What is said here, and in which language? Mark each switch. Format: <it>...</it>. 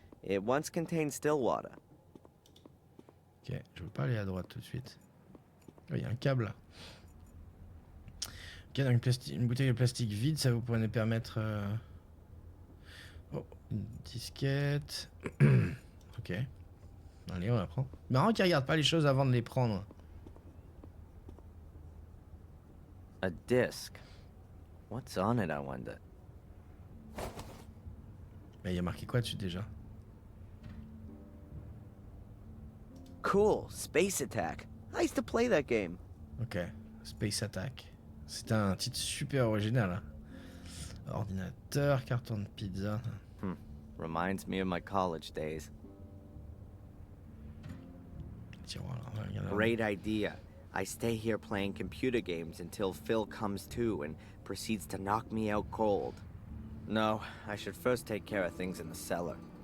<en>It once contained still water.</en> <fr>Ok, je veux pas aller à droite tout de suite. Il y a un câble là. Ok, donc une bouteille de plastique vide, ça vous pourrait nous permettre... Oh, une disquette. Ok. Allez, on la prend. Marrant qu'ils regardent pas les choses avant de les prendre.</fr> <en>A disc. What's on it, I wonder?</en> <fr>Mais il y a marqué quoi dessus déjà?</fr> <en>Cool, Space Attack. I used to play that game.</en> <fr>Ok, Space Attack. C'est un titre super original. Hein. Ordinateur, carton de pizza.</fr> <en>Reminds me of my college days.</en> <fr>Tiroir, là, regarde là.</fr> <en>Great idea. I stay here playing computer games until Phil comes to and proceeds to knock me out cold. No, I should first take care of things in the cellar.</en>